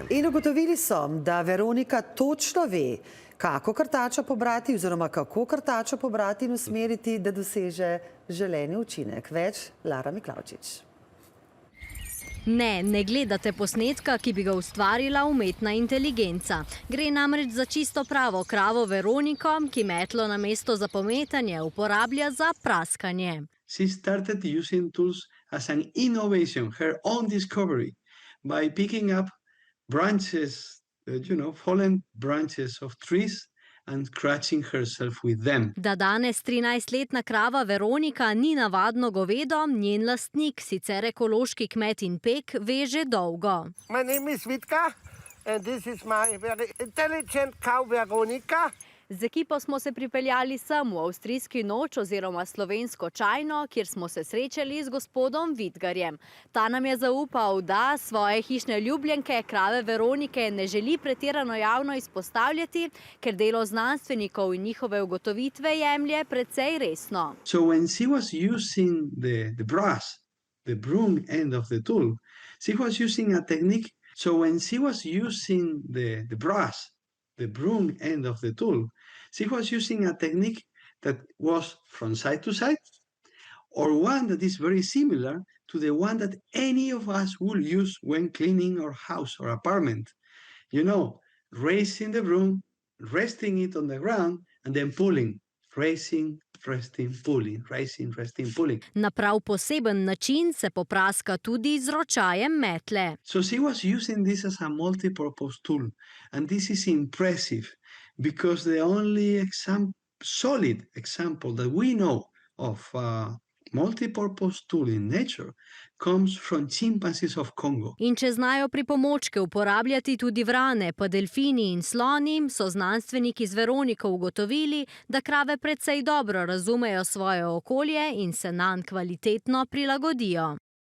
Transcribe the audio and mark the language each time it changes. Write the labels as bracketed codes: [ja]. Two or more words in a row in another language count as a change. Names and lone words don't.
[sl] In ugotovili so, da Veronika točno ve, kako krtačo pobrati oziroma kako krtačo pobrati in usmeriti, da doseže želeni učinek. Več Lara Miklavčič. Ne gledate posnetka, ki bi ga ustvarila umetna inteligenca. Gre namreč za čisto pravo kravo Veroniko, ki metlo namesto za pometanje uporablja za praskanje. [en] She started using tools as an innovation, her own discovery, by picking up branches, fallen branches of trees and scratching herself with them. [sl] Da danes 13-letna krava Veronika ni navadno govedo, njen lastnik, sicer ekološki kmet in pek, ve že dolgo. [en] My name is Vitka and this is my very intelligent cow Veronika. [sl] Z ekipo smo se pripeljali sem v avstrijski Noč oziroma slovensko Čajno, kjer smo se srečali z gospodom Vidgarjem. Ta nam je zaupal, da svoje hišne ljubljenke, krave Veronike, ne želi pretirano javno izpostavljati, ker delo znanstvenikov in njihove ugotovitve jemlje precej resno. [en] So when she was using the brass, the broom end of the tool, she was using a technique. So when she was using the brass, the broom end of the tool, she was using a technique that was from side to side, or one that is very similar to the one that any of us will use when cleaning our house or apartment. Raising the broom, resting it on the ground, and then pulling, raising, resting, pulling, raising, resting, pulling. [sl] Na prav poseben način se popraska tudi z ročajem metle. [en] So she was using this as a multi-purpose tool, and this is impressive because the only solid example that we know of a multi-purpose tool in nature comes from chimpanzees of Congo. [sl] In če znajo pripomočke uporabljati tudi vrane, pa delfini in sloni, so znanstveniki z Veroniko ugotovili, da krave precej dobro razumejo svoje okolje in se nanj kvalitetno prilagodijo.